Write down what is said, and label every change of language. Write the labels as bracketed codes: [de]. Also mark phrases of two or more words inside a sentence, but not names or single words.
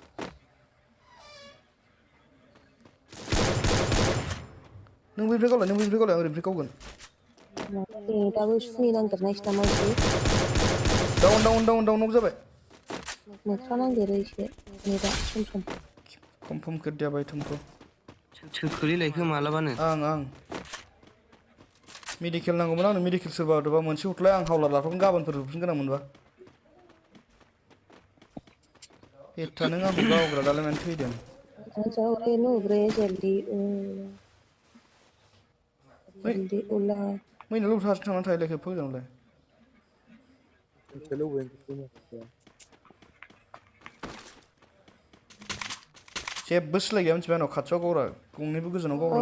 [brx] नों बैनिफ्राय गावलाय आं ओरैनिफ्राय गावगोन दाबो सुनि नांदेरनायसो नामा एसे डाउन नक जाबाय नेट्रा नांदेरो एसे नेटा सम [hi] कमफर्म कर दिया भाई तुमको [brx] सोर खोलैलायखो मालाबानो आं मेडिकेल नांगौमोन आंनो मेडिकेल सोरबा हरदोंबा मोनसे हरलाय आं हावलार लाथ'गोन गाबोनफोर होफिन गोनां मोनबा एथा नों आंखौ गावग्रा दालाय मानो थैदों मैनाल' हारसिं थांनानै थाहैलाय खेबफा गोजानावलाय जेबो सिलाय गैया मिथिबाय आंनाव खाथियाव गावरा गंनैबो गोजानाव गावरा